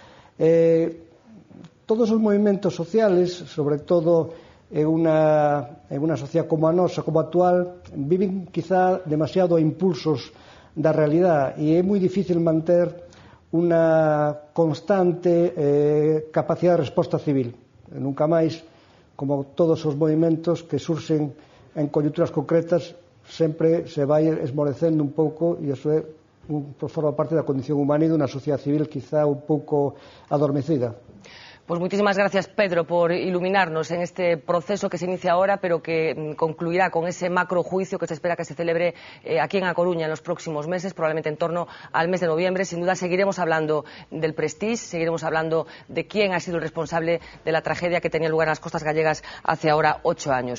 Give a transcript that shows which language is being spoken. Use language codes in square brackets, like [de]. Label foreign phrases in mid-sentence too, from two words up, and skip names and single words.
[gl] Todos os movimentos sociales, sobre todo en unha sociedade como a nosa, como a actual, viven quizá demasiado a impulsos da realidade e é moi difícil manter unha constante capacidade de resposta civil. Nunca máis, como todos os movimentos que surxen en coyunturas concretas, sempre se vai esmorecendo un pouco e iso forma parte da condición humana e dunha sociedade civil quizá un pouco adormecida. [es] Pues muchísimas gracias, Pedro, por iluminarnos en este proceso que se inicia ahora, pero que concluirá con ese macrojuicio que se espera que se celebre aquí en A Coruña en los próximos meses, probablemente en torno al mes de noviembre. Sin duda seguiremos hablando del Prestige, seguiremos hablando de quién ha sido el responsable de la tragedia que tenía lugar en las costas gallegas hace ahora 8 años.